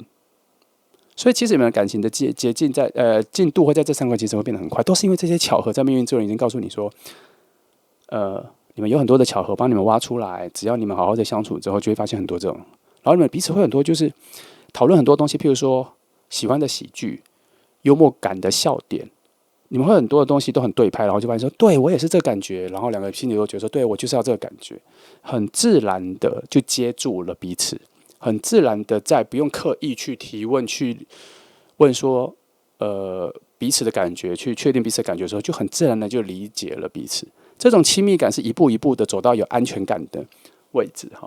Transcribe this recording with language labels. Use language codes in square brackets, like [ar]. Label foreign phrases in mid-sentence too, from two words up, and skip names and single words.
[zh] 所以其實你們的感情的捷徑在進度會在這3個其實會變得很快，都是因為這些巧合在命運之輪已經告訴你說，你們有很多的巧合幫你們挖出來，只要你們好好的相處之後，就會發現很多這種，然後你們彼此會很多就是討論很多東西，譬如說。喜歡的喜劇、幽默感的笑點，你們會很多的東西都很對拍，然後就發現說，對我也是這個感覺，然後兩個心裡都覺得說，對我就是要這個感覺，很自然的就接住了彼此，很自然的在不用刻意去提問、去問說，彼此的感覺，去確定彼此的感覺的時候，就很自然的就理解了彼此。這種親密感是一步一步的走到有安全感的位置哈。